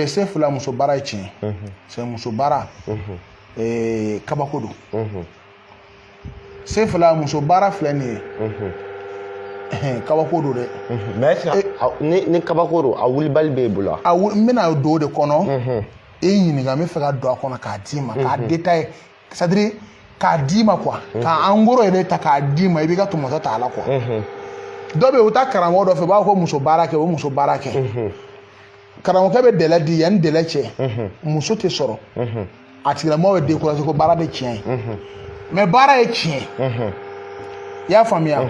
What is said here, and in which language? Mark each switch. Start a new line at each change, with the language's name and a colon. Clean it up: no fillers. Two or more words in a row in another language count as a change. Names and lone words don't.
Bambara: Sefu la muso baara ye tiɲɛ. c'est muso baara kabako don. Sefu la muso baara filɛ nin ye kabako don dɛ. Mais ni kabako don a wulibali b'e bolo wa? N bɛna don o de kɔnɔ e ɲininka n bɛ fɛ ka don a kɔnɔ k'a d'i ma k'a détailler
French: c'est à dire
Bambara: k'a d'i ma quoi ka
French: en gros
Bambara: yɛrɛ ta k'a d'i ma i b'i ka tɔmɔtɔ ta a la quoi. Dɔ bɛ yen u taa karamɔgɔ dɔ fɛ u b'a fɔ ko muso baara kɛ o muso baara kɛ karamɔgɔkɛ bɛ délai di yanni délai cɛ muso tɛ sɔrɔ a tigilamɔgɔ bɛ décourager ko baara de tiɲɛ ye mais baara ye tiɲɛ i y'a faamuya.